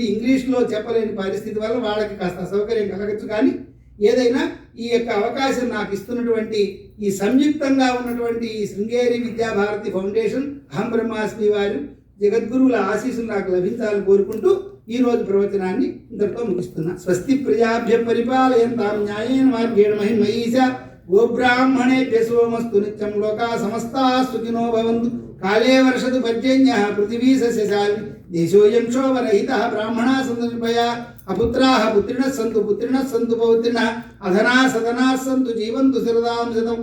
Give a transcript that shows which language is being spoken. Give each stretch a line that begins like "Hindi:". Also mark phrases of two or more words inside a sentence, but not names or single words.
Telugu: ఇంగ్లీష్లో చెప్పలేని పరిస్థితి వల్ల వాళ్ళకి కాస్త అసౌకర్యం కలగచ్చు. కానీ ఏదైనా ఈ యొక్క అవకాశం నాకు ఇస్తున్నటువంటి ఈ సంయుక్తంగా ఉన్నటువంటి ఈ శృంగేరి విద్యాభారతి ఫౌండేషన్ అహం బ్రహ్మాస్మి వారు జగద్గురువుల ఆశీస్సులు నాకు లభించాలని కోరుకుంటూ ఈరోజు ప్రవచనాన్ని ఇంతటితో ముగిస్తున్నా.
Sanskrit: స్వస్తి ప్రజాభ్య పరిపాలయంతాం న్యాయేన మార్గేణ మహిమయీశ గోబ్రాహ్మణేభ్య సోమస్తు నిత్యం లోకా సమస్తా సుఖినో భవంతు. కాలే వర్షతు పర్జన్యః పృథివీ సస్యశాలిని దేశోయం క్షోభరహితః బ్రాహ్మణా సంతు నిర్భయా అపుత్రాః పుత్రిణః సంతు పౌత్రిణః అధనా సదనా సంతు జీవంతు శరదాం శతం.